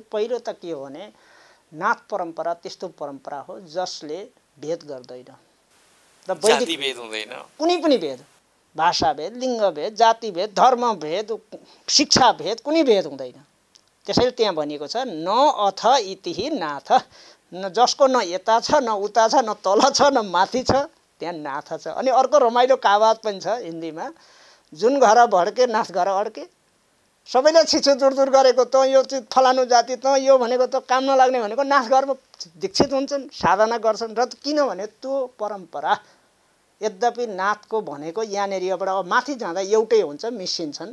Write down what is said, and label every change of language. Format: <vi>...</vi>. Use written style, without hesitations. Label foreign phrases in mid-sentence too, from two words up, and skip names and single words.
<ne>पहिलो त के हो भने नाथ परम्परा त्यस्तो परम्परा हो जसले भेद गर्दैन र जाति भेद हुँदैन, कुनै पनि भेद, भाषा भेद, लिङ्ग भेद, जाति भेद, धर्म भेद, शिक्षा भेद, कुनै भेद हुँदैन। त्यसैले त्यहाँ भनिएको छ</ne> <sa>न अथ इति नाथ,</sa> <ne>न जसको न यता छ न उता छ न तल छ न माथि छ, त्यहाँ नाथ छ। अनि अर्को रमाइलो कहावत पनि छ हिन्दीमा, जुन</ne> <hi>घर भड्के नाथ घर अड्के।</hi> <ne>सबैले छिचो दुरदुर गरेको त यो चाहिँ फलानु जाति त यो भनेको त काम नलाग्ने भनेको नाथ घरमा दीक्षित हुन्छन्, साधना गर्छन् र किनभने त्यो परम्परा यद्यपि नाथको भनेको यहाँनिरबाट अब माथि जाँदा एउटै हुन्छ, मिसिन्छन्।</ne>